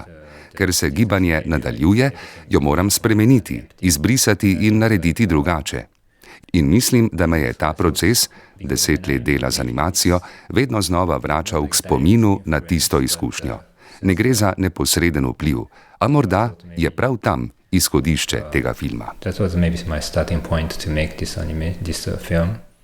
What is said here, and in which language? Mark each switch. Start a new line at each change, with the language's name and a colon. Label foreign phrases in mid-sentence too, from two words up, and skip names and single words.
Slovenian: Ker se gibanje nadaljuje, jo moram spremeniti, izbrisati in narediti drugače. In mislim, da me je ta proces, 10 let dela z animacijo, vedno znova vračal k spominu na tisto izkušnjo. Ne gre za neposreden vpliv, a morda je prav tam izhodišče tega filma.
English: That was maybe my starting point to make this film.